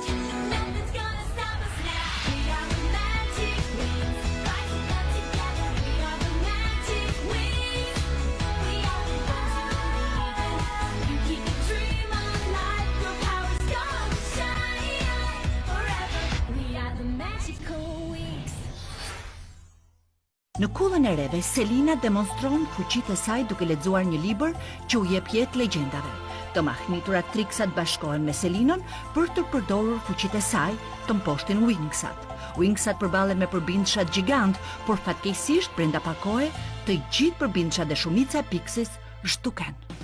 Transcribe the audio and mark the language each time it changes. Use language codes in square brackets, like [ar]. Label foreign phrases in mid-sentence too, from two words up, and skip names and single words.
[en] Nothing's gonna stop us now. We are the magic wings, rising up together. We are the magic wings. We are the ones who believe in. You keep your dream alive. Your power's gonna shine forever. We are the magical wings. [sq] Në kullën e reve, Selina demonstron fuqitë e saj duke lexuar një libër që u jep jetë legjendave. Të mahniturat triksat bashkohen me Selinën për të përdorur fuqitë e saj të mposhtin Wingsat. Wingsat përballen me përbindëshat gjigant, por fatkeqësisht brenda pak kohe të gjithë përbindëshat dhe shumica e Pixis zhduken.